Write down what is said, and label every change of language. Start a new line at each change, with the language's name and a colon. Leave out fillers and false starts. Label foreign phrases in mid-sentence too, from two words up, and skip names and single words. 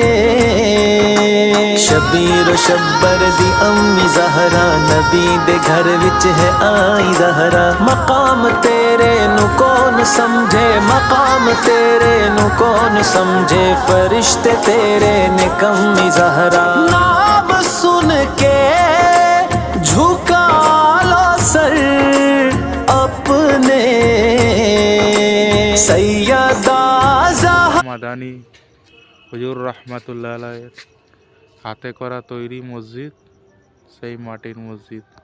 Punjabi: شبیر و شبر دی امی زہرا، نبی دے گھر وچ ہے آئی زہرا، مقام تیرے نو کون سمجھے، مقام تیرے نو کون سمجھے، فرشتے تیرے نے کمی زہرا، نام سن کے جھکا لو سر اپنے، سیدہ
Bangla: মাদানী হুজুর রহমাতুল্লাহ আলাইহির হাতে করা তৈরি মসজিদ, সেই মাটির মসজিদ।